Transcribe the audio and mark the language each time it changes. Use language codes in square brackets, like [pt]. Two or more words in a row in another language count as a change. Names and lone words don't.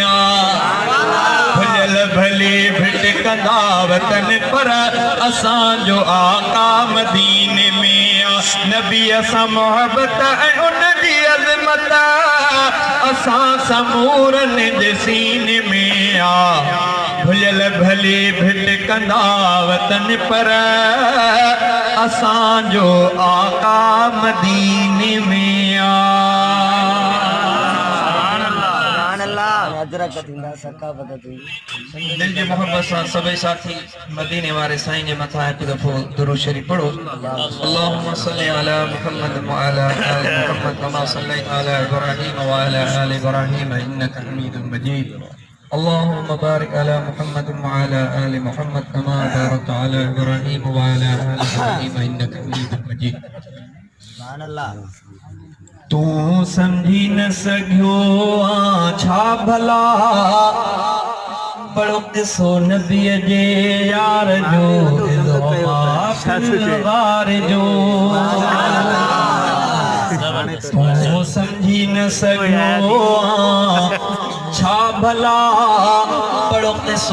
[sd] भुलियल भले भिटकंदा वतन पर असांजो आका मदीने में नबीअ सां मोहब्बत ऐं उन जी अज़मत असां समूरन जे सीने में भुलियल भले भिटकंदा वतन पर असांजो आका मदीने में दिल जी मोहब्बत सां सभई साथी मदीने वारे साईं जे मथां हिकु दफ़ो दुरूद शरीफ़ पढ़ो [ar] اللهم صل على محمد وعلى آل محمد كما صليت على إبراهيم وعلى آل إبراهيم إنك حميد مجيد اللهم بارك على محمد وعلى آل محمد كما باركت على إبراهيم وعلى آل إبراهيم إنك حميد مجيد سبحان الله [sd] तू समझी न सघियो छा भला बड़ो किसो नबीअ जे यार जो वार जो तू समझी न सघियो छा भला बड़ो किसो